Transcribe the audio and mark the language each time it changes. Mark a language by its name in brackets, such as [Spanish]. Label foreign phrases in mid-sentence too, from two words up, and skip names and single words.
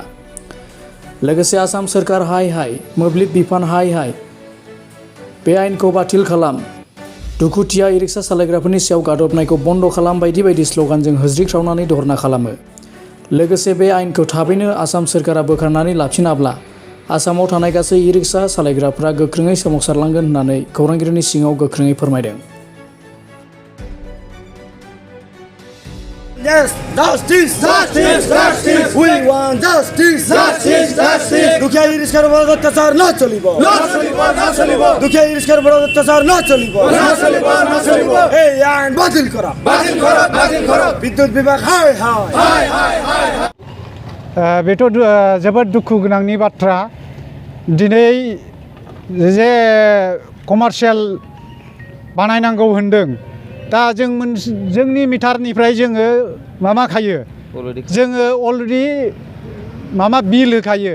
[Bodo] लोगोसे [Assamese] অসম চৰকাৰ হায় হায়, [Bodo] मोब्लिब बिफान हाय हाय, बे आयेनखौ बातिल खालाम, दुखुथिया ई-रिक्शा सालायग्राफोरनि सायाव गादबनायखौ बन्द खालाम बायदि बायदि स्लगानजों होज्रिख्रावनानै धर्ना खालामो। लोगोसे बे आयेनखौ थाबैनो आसाम सोरखारा बोखारनानै लाफिनाब्ला आसामाव थानाय गासै ई-रिक्शा सालायग्राफ्रा गोख्रोङै सोमावसारलांगोन होननानै खौरांगिरिनि सिगाङाव गोख्रोङै फोरमायदों। [English] Yes, justice, justice, justice. We want justice, justice, justice. [Assamese] দুখীয়া ই-ৰিক্সাৰ বিৰুদ্ধে অত্যাচাৰ ন চলিব, ন চলিব, ন চলিব। দুখীয়া ই-ৰিক্সাৰ বিৰুদ্ধে অত্যাচাৰ ন চলিব, ন চলিব, ন চলিব। এই আইন বাতিল কৰা, বাতিল কৰা, বাতিল কৰা। বিদ্যুৎ বিভাগ হায় হায়, হায় হায় হায়। [Bodo] बेथ' जोबोद दुखु गोनांनि बाथ्रा। दिनै जे कमार्शियेल बानायनांगौ होनदों, दा जोंनि मिटारनिफ्राय जोङो माबा खायो, जोङो अलरेडि बिल होखायो।